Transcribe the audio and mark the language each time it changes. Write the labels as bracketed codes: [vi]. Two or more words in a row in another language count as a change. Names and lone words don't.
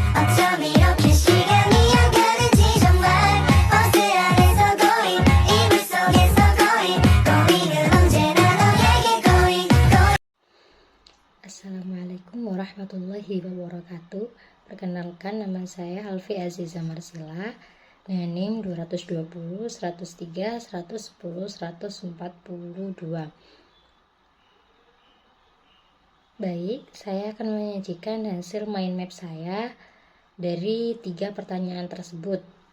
[ko] 어쩜 이렇게 시간이 안 가는지 정말 버스 안에서 고인 이불 속에서 고인은 언제나 너에게 고인. [ar] السلام عليكم ورحمة الله وبركاته. [id] Perkenalkan, nama saya Alfi Aziza Marsila dengan NIM 220 103 110 142. Baik, saya akan menyajikan hasil mind map saya dari 3 pertanyaan tersebut.